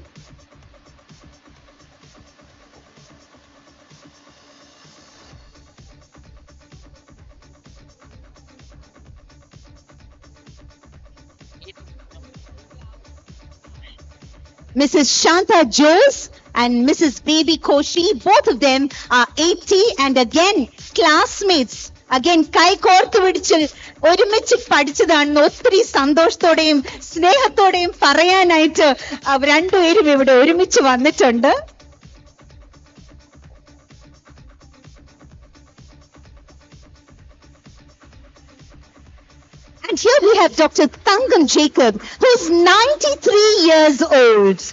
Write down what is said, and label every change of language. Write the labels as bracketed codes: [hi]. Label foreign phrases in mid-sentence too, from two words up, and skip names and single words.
[en] Mrs. Shanta Jose and Mrs. Baby Koshi, both of them are 80 and again classmates. Again, [ml] കൈ കോർത്തു പിടിച്ചു ഒരുമിച്ചു പഠിച്ചതാണ് ഒത്തിരി സന്തോഷത്തോടെ യും സ്നേഹത്തോടെയും പറയാനായിട്ട് അവർ രണ്ടുപേരും ഇവിടെ ഒരുമിച്ച് വന്നിട്ടുണ്ട്. [en] And here we have Dr. Thangam Jacob, who is 93 years old.